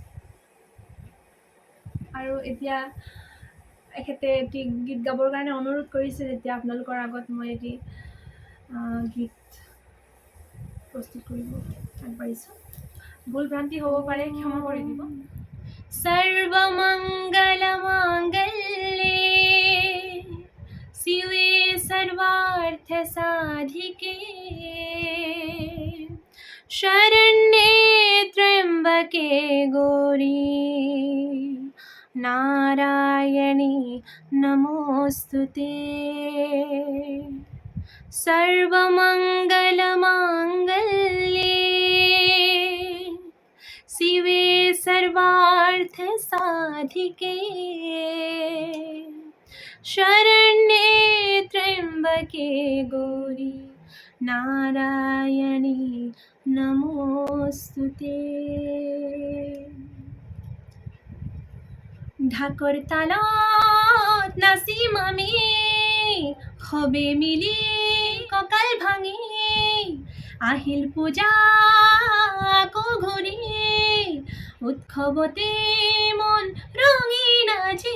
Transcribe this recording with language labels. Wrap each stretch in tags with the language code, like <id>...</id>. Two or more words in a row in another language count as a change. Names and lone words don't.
<as>আৰু এতিয়া এখেতে এটি গীত গাবৰ কাৰণে অনুৰোধ কৰিছে, যেতিয়া আপোনালোকৰ আগত মই এটি গীত প্ৰস্তুত কৰিব আগবাঢ়িছোঁ। ভুল ভ্ৰান্তি হ'ব পাৰে, ক্ষমা কৰি দিব।</as> <sa>সৰ্বমঙ্গল মাঙ্গল্যে শিৱে সর্বার্থ সাধিকে শরণ্যে ত্র্যম্বকে গৌরী নারায়ণী নমোস্তুতে। সর্বমঙ্গল মাঙ্গল্যে শিবে সর্বার্থ সাধিকে শরণ্যে ত্র্যম্বকে গৌরী নারায়ণী নমোস্তুতে।</sa> <as>ঢাকৰ তালত নাচিম আমি সবে মিলি কঁকাল ভাঙি, আহিল পূজা আকৌ ঘূৰি উৎসৱতে মন ৰঙীন আজি।</as>